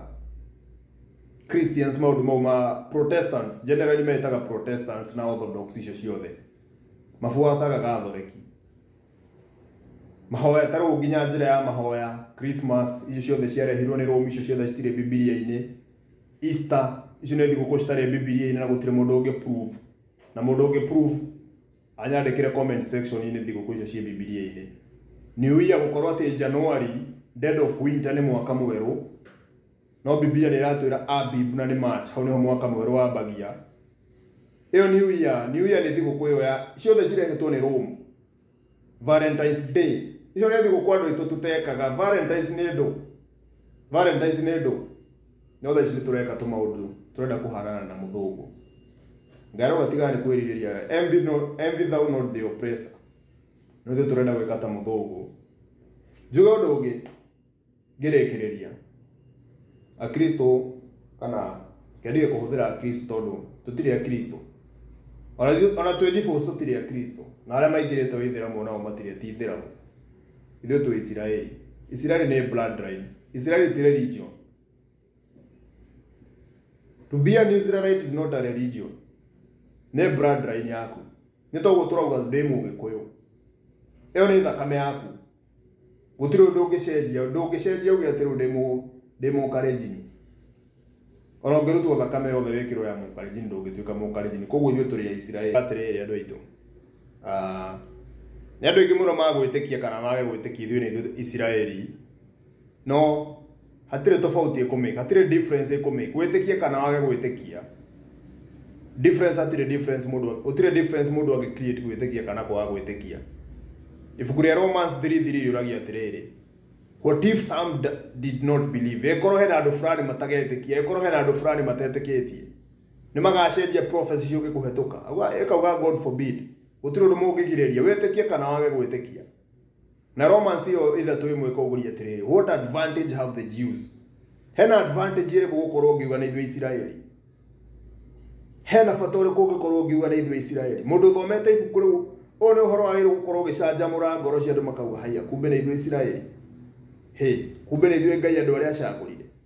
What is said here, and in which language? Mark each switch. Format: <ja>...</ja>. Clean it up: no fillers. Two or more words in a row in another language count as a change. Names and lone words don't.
<ki>Christians maundu mau ma</ki> <en>Protestants generally</en> <ki>metaga Protestants na Orthodox icio ciothe mabuataga gathoreki mahoya taru nginya njira ya mahoya Christmas icio ciothe ciarehirwo ni Rome icio ciothe citire Biblia-ini Easter icio ni thigũkũ citare Biblia-ini na gutire mundu ungi prove na mundu ungi prove anyandikire</ki> <en>comment section-</en> <ki>ini thigũkũ icio cie Biblia-ini New Year gukorwo ati</ki> <en>January dead of winter</en> <ki>ni mwaka mweru no Biblia ni iratwira Abib na ni March hau niho mwaka mweru wambagia iyo New Year ni thigũkũ iyo ya ciothe cirehetwo ni Rome Valentine's Day icio ni thigũkũ andu itu tutekaga Valentine's ni ndu no tha ici tureka tumaundu turenda kuharana na muthungu ngaro gatigani kwiririria envy</ki> <en>thou not the oppressor</en> <ki>no thu turenda gwika ta muthungu njuga undu ungi ngirekereria a Kristo kana kendire kuhuthira Kristo tondu tutire a Kristo ona twejifu tutire a Kristo na aria maingirite withiramu nao matire ti ithiramu ithuĩ tu Israeli ni bloodline Israeli ti religion</ki> <en>to be an Israelite is not a religion</en> <ki>ne bloodline yaku ni toguo turauga ndi mugikuyu iyo ni thakame yaku gutire undu ungicenjia uge ati ndi ndi mukalenjini ona ngirutwo thakame yothe wikirwo ya mukalenjini ndungituika mukalenjini koguo ithuĩ tũrĩ Aisiraeli atirĩrĩ andũ aitũ nĩ andũ aingĩ mũno magwĩtĩkia kana mage gwĩtĩkia ithuĩ nĩ ithuĩ Isiraeli no hatirĩ tofauti ĩkũmĩka hatirĩ difference ĩkũmĩka gwĩtĩkia kana wage gwĩtĩkia difference hatirĩ difference mũndũ ũtirĩ difference mũndũ angĩ create gwĩtĩkia kana kwaga gwĩtĩkia ibuku rĩa Romans 3:3 yuragia atirĩrĩ</ki> <en>what if some did not believe</en> <ki>ekorwo hena andũ fulani matagetĩkia ekorwo hena andũ fulani matetĩkĩtie nĩ magacenjia prophecy ciũke kũhetũka ekauga</ki> <en>God forbid</en> <ki>gũtirĩ ũndũ mũngĩgirĩria wĩtĩkie kana wage gwĩtĩkia na Romans ĩyo 3:1 ĩkauguria atirĩrĩ</ki> <en>what advantage have the Jews</en> <ki>hena advantage ĩrĩkũ gũkorwo ngiuga nĩ ithuĩ Isiraeli hena bata ũrĩkũ ũngĩkorwo ngiuga nĩ ithuĩ Isiraeli mũndũ ũthomete ibuku rĩu ũyũ nĩ ũhoro wagĩrĩirwo gũkorwo ũgĩcanjamũra ngoro cia andũ makauga haiya kumbe nĩ ithuĩ Isiraeli kumbe nĩ ithuĩ Ngai andũ arĩa acagũrire</ki>